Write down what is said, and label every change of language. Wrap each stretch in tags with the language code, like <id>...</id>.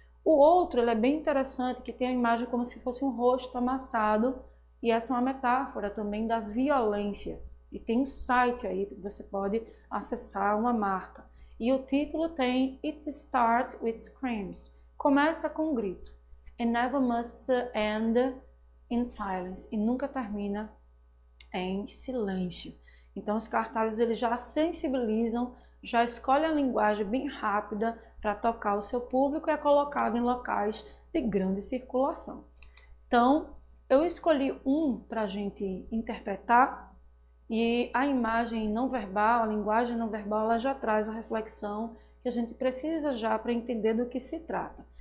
<pt>O outro ele é bem interessante, que tem a imagem como se fosse um rosto amassado, e essa é uma metáfora também da violência. E tem um site aí que você pode acessar, uma marca. E o título tem It Starts with Screams. Começa com um grito.</pt> <en>And never must end in silence.</en> <pt>E nunca termina em silêncio. Então os cartazes eles já sensibilizam, já escolhe a linguagem bem rápida para tocar o seu público e é colocado em locais de grande circulação. Então, eu escolhi um para a gente interpretar, e a imagem não verbal, a linguagem não verbal, ela já traz a reflexão que a gente precisa já para entender do que se trata.</pt>